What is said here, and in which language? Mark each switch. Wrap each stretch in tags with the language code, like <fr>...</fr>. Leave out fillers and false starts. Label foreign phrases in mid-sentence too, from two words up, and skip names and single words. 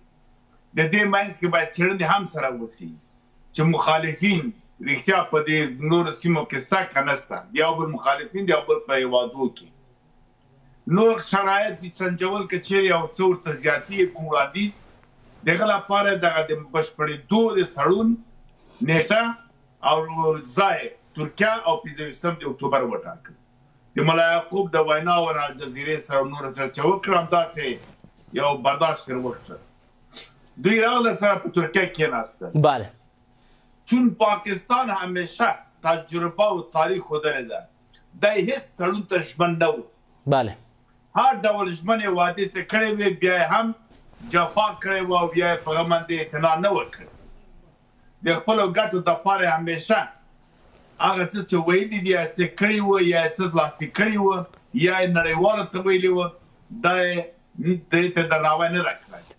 <ps>د دې منځ کې باید څېړنې هم سره وشي چې مخالفین رښتیا په دې نورو سیمو کې شته که نشته، د یو بل مخالفین د یو بل په هېوادو کې نور شرایط دي سنجول که چیرې یو څه ورته زیاتي کوم وړاندیز د هغه لپاره دغه د بشپړېدو د تړون نیټه او ځای ترکیه او 15 د اکتوبر وټاکل. د ملا یعقوب د ویناو او الجزیرې سره نور سره چې وکړه همداسې یو برداشت سره وکړه. دوی راغله سره په ترکیه کېناستل. بله. چون پاکستان همیشه تجربه و تاریخ ښودلی ده دی هیڅ تړون ته ژمن نه و. بله. هر ډول ژمنې وعدې چې کړې وې بیا یې هم جفا کړې وه او بیا یې په هغه باندې اعتنا نه وکړه. د خپلو ګټو دپاره همیشه هغه څه چې ویلي دي یا څه کړي وه یا یې څه لاسلیک کړي وه یا یې نړیوالو ته ویلي وه دا یې دې ته درناوی نه ده کړی.</ps>